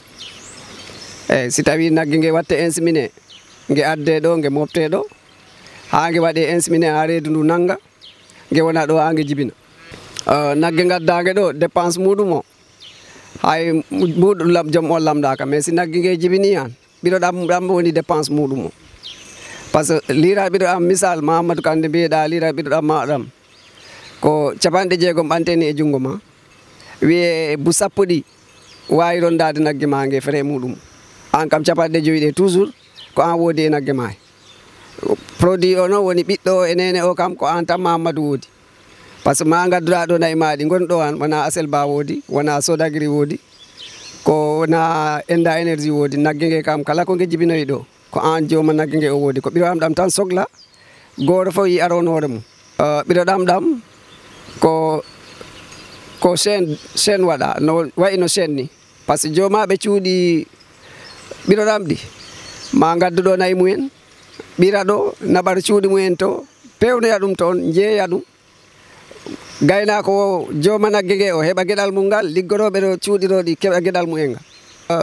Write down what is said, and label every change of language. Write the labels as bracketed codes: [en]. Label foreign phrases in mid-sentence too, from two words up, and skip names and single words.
[ff] Eyyi si tawi nagge nge watte inséminé nge adde ɗo nge mofte ɗo ha nge waɗe inséminé ha reedu ndu nanga nge wona ɗo ha nge jibina. Nagge gaddage ɗo dépense muɗum o hay muɗum joom o lamɗaka mais si nagge nge jibini han ɓiɗoɗam woni dépense muɗum o. [fr] Par ce que [ff] lira ɓiɗoɗam misal Mahamadou Kande mbiyeɗa lira ɓiɗoɗam maɗam ko 60 ɓanteni e jungo ma wiye bu sappo ɗi wawi rondade nagge ma nge frais muɗum an kam 50 ɗe toujours ko an woodi e nagge ma. Produit o noon woni ɓiɗɗo enene o kam ko an tan Mahamadou woodi. [fr] Par ce que [ff] ma gadduɗa ɗo nayyi maɗi gonɗo han wona Aselba woodi, wona Sodagri woodi, ko wona Enda Énergie woodi. Nagge nge kam kala ko nge jibinoyi ɗo ko an joma nagge nge o woodi. Ko ɓiroɗam ɗam tan sohla goto fof yi aron hoore mum. Ɓiroɗam ɗam ko chaine waɗa no wayi no chaine ni. [fr] Par ce que [ff] jomaɓe cuuɗi ɓiroɗam ɗi ma gaddu ɗo nayyi mumen ɓira ɗo naɓara cuuɗi mumen to pewnoya ɗum toon jeeya ɗum. Gaynako o joma nagge nge o heɓa gueɗal mum ngal, liggoroɓe ɗo cuuɗiroɗi keɓa gueɗal mumen ngal.